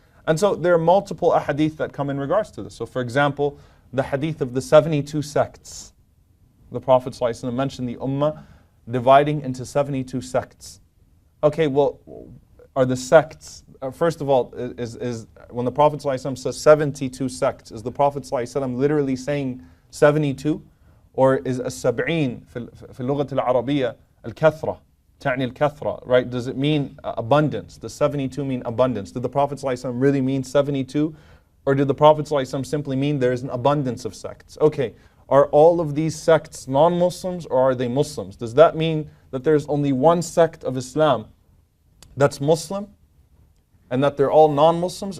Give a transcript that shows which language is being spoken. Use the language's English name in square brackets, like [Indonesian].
[English] And so there are multiple ahadith that come in regards to this. So for example, the hadith of the 72 sects. The Prophet ﷺ mentioned the ummah dividing into 72 sects. Okay, well, are the sects, first of all, is when the Prophet ﷺ says 72 sects, is the Prophet ﷺ literally saying 72? Or is [Arabic] as-sab'een في اللغة العربية الكثرة تعني الكثرة, right? [English] Does it mean abundance? Does 72 mean abundance? Did the Prophet ﷺ really mean 72? Or did the Prophet ﷺ simply mean there is an abundance of sects? Okay, are all of these sects non-Muslims or are they Muslims? Does that mean that there's only one sect of Islam that's Muslim and that they're all non-Muslims?